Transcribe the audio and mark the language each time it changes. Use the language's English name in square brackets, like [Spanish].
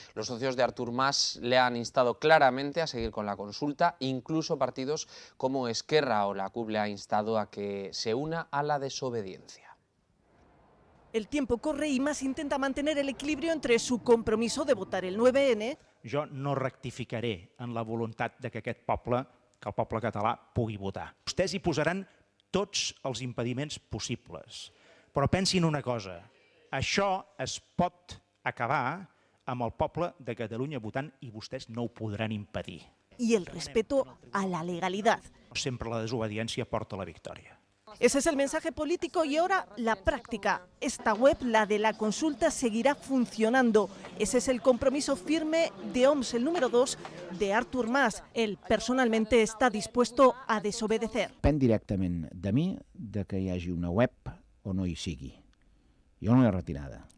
[Spanish] Los socios de Artur Mas le han instado claramente a seguir con la consulta, incluso partidos como Esquerra o la CUP le ha instado a que se una a la desobediencia. El tiempo corre y Mas intenta mantener el equilibrio entre su compromiso de votar el 9N. [Catalan] Jo no rectificaré en la voluntat de que aquest poble, que el poble català, pugui votar. Vostès hi posaran tots els impediments possibles. Però pensin una cosa, això es pot acabar amb el poble de Catalunya votant i vostès no ho podran impedir. [Spanish] Y el respeto a la legalidad. [Catalan] Sempre la desobediència porta a la victòria. [Spanish] Ese es el mensaje político y ahora la práctica. Esta web, la de la consulta, seguirá funcionando. Ese es el compromiso firme de OMS, el número 2 de Artur Mas. Él personalmente está dispuesto a desobedecer. [Catalan] Depèn directament de mi de que hi hagi una web o no hi sigui. Jo no l'he retirada.